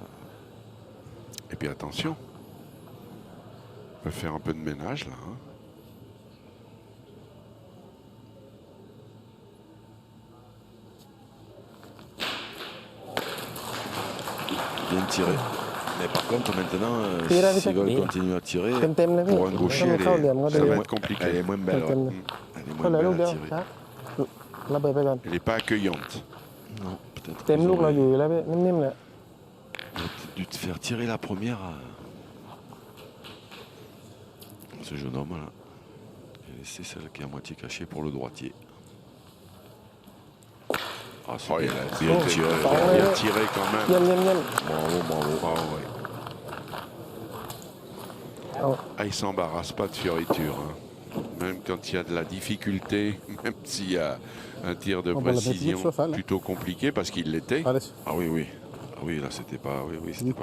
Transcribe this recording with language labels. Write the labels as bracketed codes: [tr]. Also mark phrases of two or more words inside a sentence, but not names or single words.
[fr] Et puis attention, on peut faire un peu de ménage là. Hein. Bien tiré. Mais par contre maintenant, s'ils veulent continuer à tirer, [th] เต็มๆเลยพี่ [fr] pour un [th] ถ้า [fr] gaucher, [th] มันเข้าเหลี่ยมก็ [fr] Ça [th] ดี [fr] va être compliqué. elle est moins belle. Tem-tem. Ouais. Elle est [th] เข้า [fr] moins [th] เลยลูก [fr] belle [th] เดียว [fr] à tirer. [th] ครับระเบิดไปก่อน [fr] Elle n'est pas accueillante. Non, peut-être [th] เต็ม [fr] qu'ils [th] ลูกเรา [fr] auraient- [th] อยู่แล้วพี่นิ่มๆเลย [fr] dû te faire tirer la première ce jeune homme là. Il a laissé celle qui est à moitié cachée pour le droitier. Ah, c'est Oh, il bien, a bien bien tiré. bien tiré quand même. [th] เยี่ยมเยี่ยมเยี่ยม [fr] Bravo, bravo. Ah, ouais. Ah, il s'embarrasse pas de fioriture. Hein. Même quand il y a de la difficulté, même s'il y a un tir de On va la mettre précision sur ça, là. plutôt compliqué, parce qu'il l'était. Allez, Ah oui, oui. Ah oui, là, c'était pas, oui, oui, c'était